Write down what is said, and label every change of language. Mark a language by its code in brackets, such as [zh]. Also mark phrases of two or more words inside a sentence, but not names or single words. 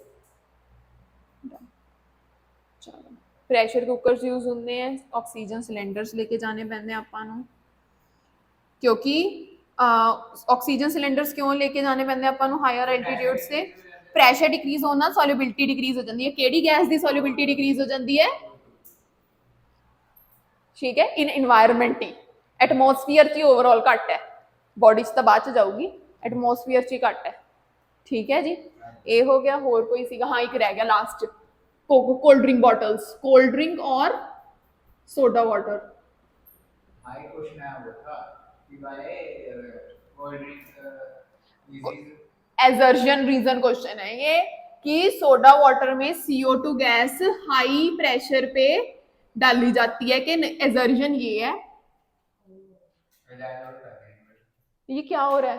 [pa] ਚਲੋ, [en] pressure cookers use [pa] ਹੁੰਦੇ ਆ, [en] oxygen cylinders [pa] ਲੈ ਕੇ ਜਾਣੇ ਪੈਂਦੇ ਆਪਾਂ ਨੂੰ, ਕਿਉਂਕਿ [en] oxygen cylinders [pa] ਕਿਉਂ ਲੈ ਕੇ ਜਾਣੇ ਪੈਂਦੇ ਆਪਾਂ ਨੂੰ [en] higher altitudes [pa] ਤੇ, [en] pressure decrease [pa] ਹੋਣ ਨਾਲ [en] solubility decrease [pa] ਹੋ ਜਾਂਦੀ ਹੈ। ਕਿਹੜੀ ਗੈਸ ਦੀ [en] solubility decrease [pa] ਹੋ ਜਾਂਦੀ ਹੈ, [hi] ठीक है, [en] in environment [pa] ही, ਐਟਮੋਸਫੀਅਰ ਚ ਓਵਰਆਲ ਘੱਟ ਹੈ, ਬਾਡੀ ਚ ਤੋ ਬਾਅਦ ਚ ਜਾਊਗੀ, ਐਟਮੋਸਫੀਅਰ ਚ ਘੱਟ ਹੈ, [hi] ठीक है जी। ये हो गया, [pa] ਹੋਰ ਕੋਈ ਸੀਗਾ, [hi] हाँ एक रह गया लास्ट, [en] cold drink bottles, cold drink [hi] और [en] soda water. high question [hi] है वो था कि भाई [en] cold drink assertion reason question [hi] है ये कि [en] soda water [hi] में CO2 गैस [en] high pressure [hi] पे डाली जाती है, कि एजर्शन ये है, ये क्या हो रहा है,